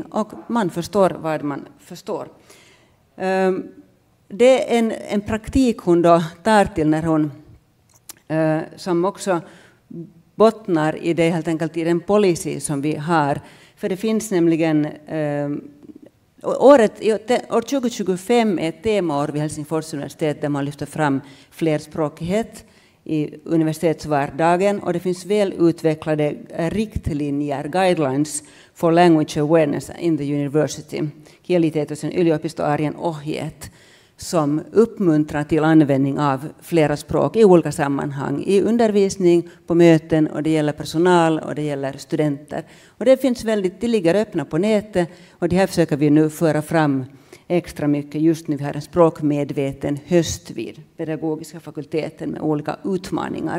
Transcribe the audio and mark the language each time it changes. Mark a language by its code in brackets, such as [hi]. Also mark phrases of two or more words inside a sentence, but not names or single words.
[sv] Och man förstår vad man förstår. Det är en praktik hon då tar till när hon som också bottnar i det helt enkelt i den policy som vi har. För det finns nämligen år 2025 är ett temaår vid Helsingfors universitet där man lyfter fram flerspråkighet i universitetsvardagen, och det finns väl utvecklade riktlinjer, [en] guidelines for language awareness in the university, [fi] kielitietoisen yliopistoarjen ohjeet, [sv] som uppmuntrar till användning av flera språk i olika sammanhang, i undervisning, på möten, och det gäller personal och det gäller studenter. Och det finns väldigt, det ligger öppna på nätet, och det här försöker vi nu föra fram extra mycket just nu. Vi har en språkmedveten höst vid pedagogiska fakulteten med olika utmaningar.